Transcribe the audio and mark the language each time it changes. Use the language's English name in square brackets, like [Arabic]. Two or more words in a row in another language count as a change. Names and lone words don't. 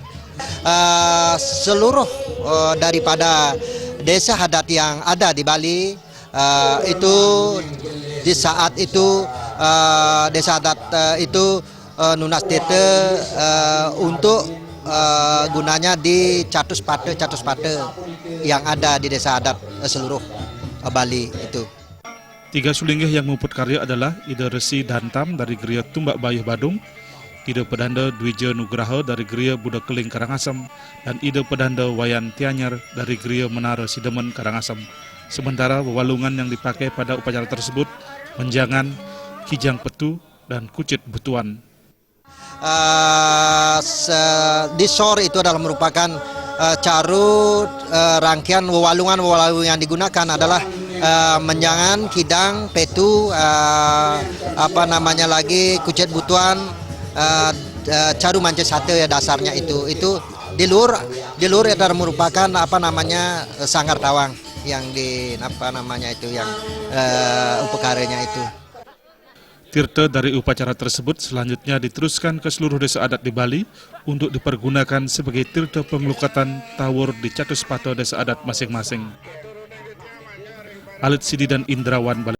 [Indonesian] Seluruh daripada desa adat yang ada di Bali itu di saat itu desa adat itu nunas tete untuk gunanya di catus pate yang ada di desa adat seluruh Bali itu. 3 sulinggih yang memuput karya adalah Ide Resi Dantam dari Geria Tumbak Bayuh Badung, Ide Pedanda Dwija Nugraha dari Geria Budak Keling Karangasem, dan Ide Pedanda Wayan Tianyar dari Geria Menara Sidemen Karangasem. Sementara wewalungan yang dipakai pada upacara tersebut menjangan, kijang petu, dan kucit butuan. Di sor itu adalah merupakan caru rangkaian wewalungan yang digunakan adalah menjangan, kidang, petu, kucit butuan, caru manca sate ya dasarnya itu di luar adalah merupakan sanggar tawang yang upacaranya itu. Tirta dari upacara tersebut selanjutnya diteruskan ke seluruh desa adat di Bali untuk dipergunakan sebagai tirta pengelukatan tawur di catus pato desa adat masing-masing. Alit Sidi dan Indrawan Bali.